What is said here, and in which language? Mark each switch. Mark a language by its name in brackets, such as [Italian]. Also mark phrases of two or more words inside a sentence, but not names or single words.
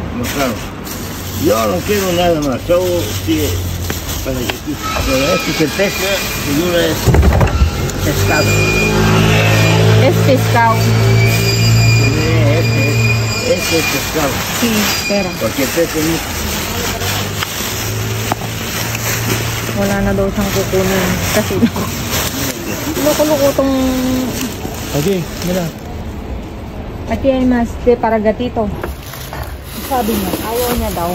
[Spanish] No, claro. Yo no quiero nada más. Solo si para que pero este que pesca, seguro es pescado. Es pescado. Este es pescado. Sí, espera. Porque pesca mucho. [Filipino] Wala na daw siyang kukunin. Kasi loko-loko tong... [Spanish] Okay, mira. Aquí hay más de para gatito. [Filipino] Sabi niya, ayaw niya daw.